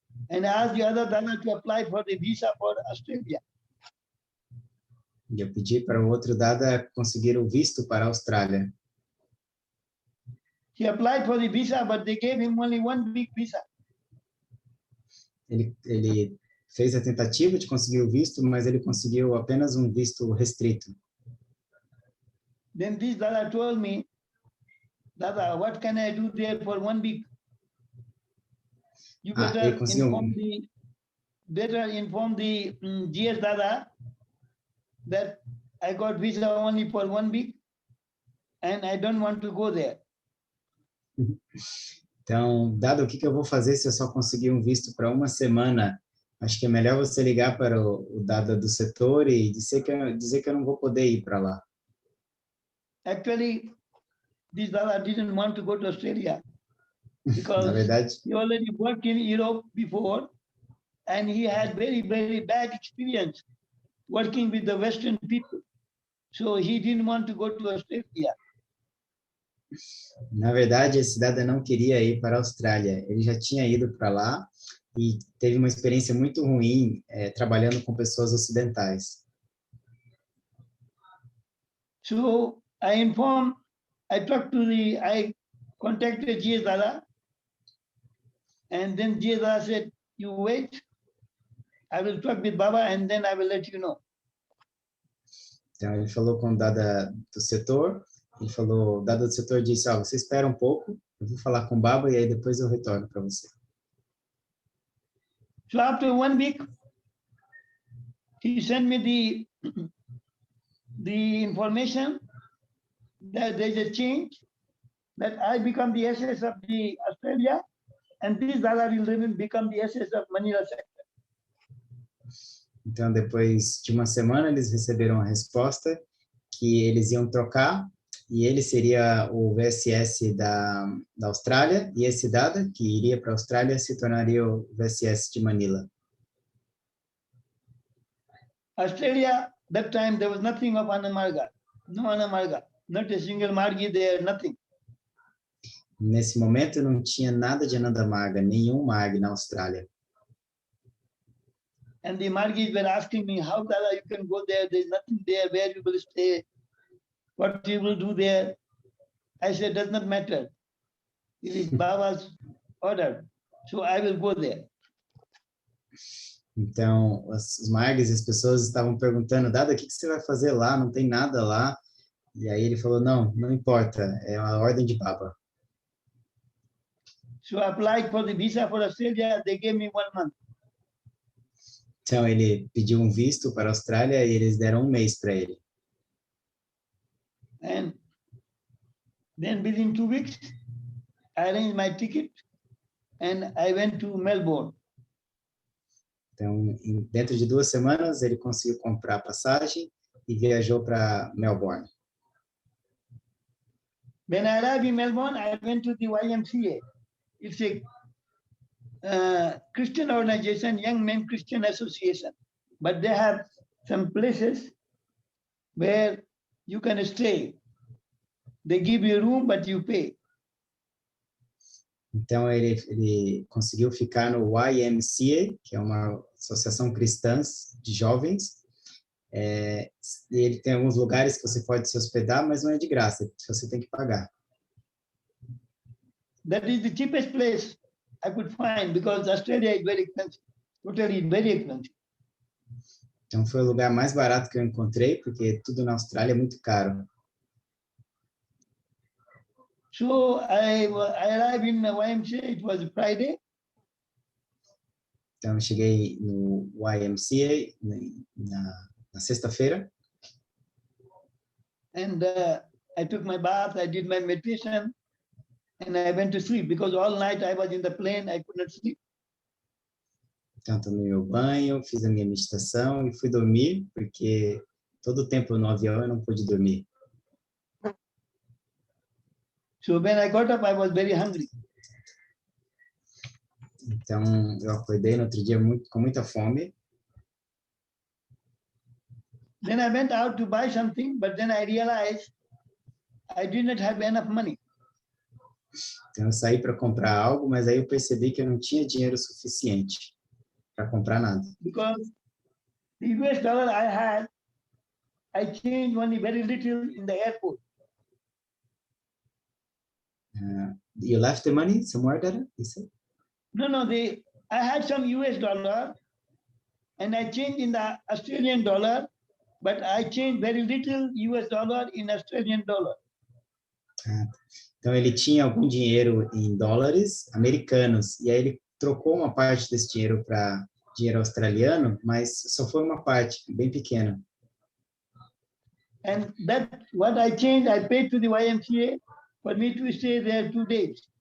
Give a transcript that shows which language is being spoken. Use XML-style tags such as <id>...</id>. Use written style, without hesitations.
<en>and asked the other Dada to apply for the visa for Australia.</en> <pt>E eu pedi para o outro Dada conseguir o visto para a Austrália.</pt> <en>He applied for the visa, but they gave him only 1 week visa.</en> <pt>Ele fez a tentativa de conseguir o visto, mas ele conseguiu apenas um visto restrito.</pt> <en>Then this Dada told me, Dada, what can I do there for 1 week? You</en> <pt>ele</pt> <en>better</en> <pt>conseguiu</pt> <en>inform the GS Dada that I got visa only for 1 week and I don't want to go there.</en> <pt>Então, Dada, o que eu vou fazer se eu só conseguir um visto para uma semana? Acho que é melhor você ligar para o Dada do setor e dizer que eu não vou poder ir para lá.</pt> <en>Actually, this Dada didn't want to go to Australia</en> <pt>Na</pt> <en>because</en> <pt>verdade,</pt> <en>he already worked in Europe before and he had very, very bad experience working with the Western people. So he didn't want to go to Australia.</en> <pt>esse Dada não queria ir para a Austrália. Ele já tinha ido para lá e teve uma experiência muito ruim trabalhando com pessoas ocidentais.</pt> <en>So I contacted GS Dada, and then GS Dada said, you wait, I will talk with Baba and then I will let you know.</en> <pt>Então, ele falou com o Dada do setor, o Dada do setor disse, você espera um pouco, eu vou falar com o Baba e aí depois eu retorno para você.</pt> <en>So after 1 week, he sent me the information that there's a change, that I become the SS of the Australia, and this Dada will become the SS of Manila sector.</en> <pt>Então, depois de uma semana, eles receberam a resposta que eles iam trocar e ele seria o VSS da Austrália e esse Dada, que iria para a Austrália, se tornaria o VSS de Manila.</pt> <en>Australia, that time there was nothing of Ananda Marga, no Ananda Marga, not a single Margi there, nothing.</en> <pt>Nesse momento, não tinha nada de Ananda Marga, nenhum Marg na Austrália.</pt> <en>And the Margis were asking me, how Dada you can go there? There's nothing there. Where you will stay? What you will do there? I said, does not matter. It is Baba's order. So I will go there.</en> <pt>Então, os Margs e as pessoas estavam perguntando, Dada, o que você vai fazer lá? Não tem nada lá. E aí ele falou, não importa, é a ordem de Baba.</pt> <en>So I applied for the visa for Australia. They gave me 1 month.</en> <pt>Então, ele pediu um visto para a Austrália e eles deram 1 mês para ele.</pt> <en>And then within 2 weeks, I arranged my ticket and I went to Melbourne.</en> <pt>Então, dentro de 2 semanas, ele conseguiu comprar a passagem e viajou para Melbourne.</pt> <en>When I arrived in Melbourne, I went to the YMCA. It's a Christian organization, Young Men Christian Association. But they have some places where you can stay. They give you a room, but you pay.</en> <pt>Então, ele conseguiu ficar no YMCA, que é uma associação cristã de jovens. Ele tem alguns lugares que você pode se hospedar, mas não é de graça, você tem que pagar.</pt> <en>That is the cheapest place I could find because Australia is very expensive, totally very expensive.</en> <pt>Então, foi o lugar mais barato que eu encontrei, porque tudo na Austrália é muito caro.</pt> <en>So I arrived in the YMCA, it was Friday.</en> <pt>Então, eu cheguei no YMCA na sexta-feira.</pt> <en>And I took my bath, I did my meditation, and I went to sleep because all night I was in the plane, I could not sleep.</en> <pt>Então, tomei meu banho, fiz a minha meditação e fui dormir, porque todo o tempo no avião eu não pude dormir.</pt> <en>So when I got up, I was very hungry.</en> <pt>Então, eu acordei no outro dia com muita fome.</pt> <en>Then I went out to buy something, but then I realized I did not have enough money.</en> <pt>Então eu saí para comprar algo, mas aí eu percebi que eu não tinha dinheiro suficiente para comprar nada.</pt> <en>Because the US dollar I changed only very little in the airport. You left the money somewhere, Dada? You said? No, I had some US dollar and I changed in the Australian dollar, but I changed very little US dollar in Australian dollar.</en> <pt>Então ele tinha algum dinheiro em dólares americanos e aí ele trocou uma parte desse dinheiro para dinheiro australiano, mas só foi uma parte bem pequena.</pt> <en>And that what I changed, I paid to the YMCA for me to stay there 2 days.</en>